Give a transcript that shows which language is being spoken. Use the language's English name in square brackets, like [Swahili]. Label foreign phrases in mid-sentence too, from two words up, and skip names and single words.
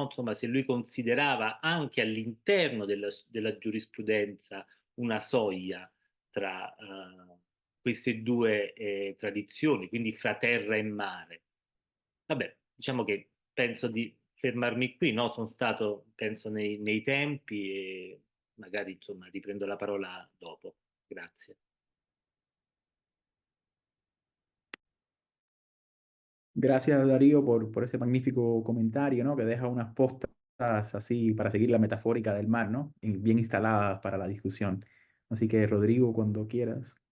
[Italian] Insomma, se lui considerava anche all'interno della giurisprudenza una soglia tra queste due tradizioni, quindi fra terra e mare. Vabbè, diciamo che penso di fermarmi qui, no? Sono stato, penso, nei tempi e magari, insomma, riprendo la parola dopo. Grazie. [Spanish] Gracias, Darío, por ese magnífico comentario, ¿no? Que deja unas postas así para seguir la metafórica del mar, ¿no? Y bien instaladas para la discusión. Así que, Rodrigo, cuando quieras.